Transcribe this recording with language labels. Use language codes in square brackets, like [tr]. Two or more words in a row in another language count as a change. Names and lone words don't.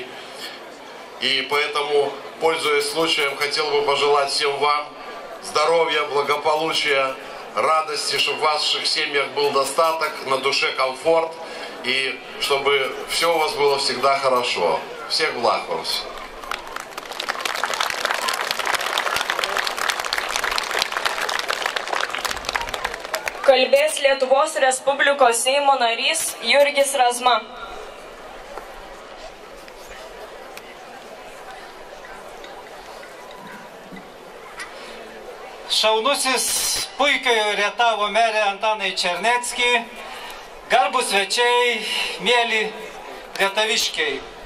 [ru] И поэтому, пользуясь случаем, хотел бы пожелать всем вам здоровья, благополучия, радости, чтобы в ваших семьях был достаток, на душе комфорт, и чтобы все у вас было всегда хорошо. Всех благ вам. [lt] Kalbės Lietuvos Respublikos Seimo narys Jurgis Razma. Šaunusis puikiojo Rietavo merė Antanai Černecki, garbus svečiai, mėly rietaviškiai.